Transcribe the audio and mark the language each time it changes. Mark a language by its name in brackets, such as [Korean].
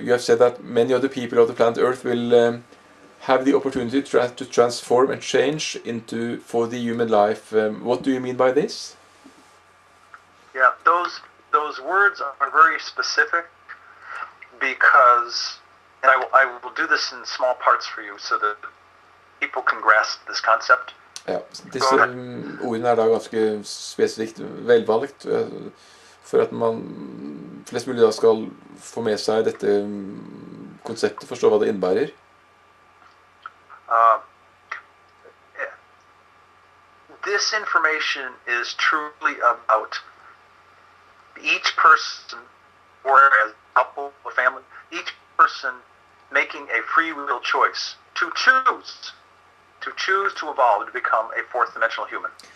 [English] You have said that many of the people of the planet Earth will have the opportunity to transform and change into 4D human life. What do you mean by this? Yeah, those words are very specific because, and I will do this in small parts for you so that people can grasp this concept. [Norwegian] Ja, disse ordene er da ganske spesifikt velvalgt for at flest mulig da skal få med seg dette konseptet, forstå hva det innebærer. [English] This information is truly about each person, or as a couple, a family, each person making a free will choice to choose to evolve to become a fourth dimensional human.